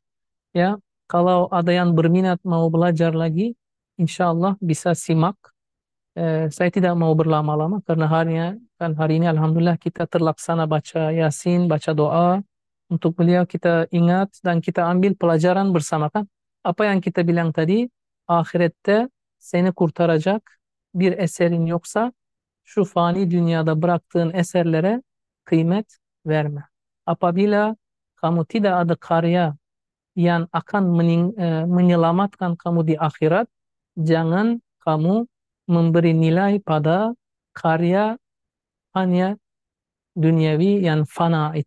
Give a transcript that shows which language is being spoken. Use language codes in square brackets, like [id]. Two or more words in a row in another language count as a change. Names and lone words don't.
[id] Ya, kalau ada yang berminat mau belajar lagi, [ar] إن شاء الله [id] bisa simak. Saya tidak mau berlama-lama karena hari ini alhamdulillah kita terlaksana baca Yasin, baca doa untuk beliau kita ingat dan kita ambil pelajaran bersama kan. Apa yang kita bilang tadi, [tr] ahirette seni kurtaracak bir eserin yoksa şu fani dünyada bıraktığın eserlere kıymet verme. [id] Apabila kamu tidak ada karya yang akan menyelamatkan kamu di akhirat, jangan kamu memberi nilai pada karya hanya duniawi yang fana itu.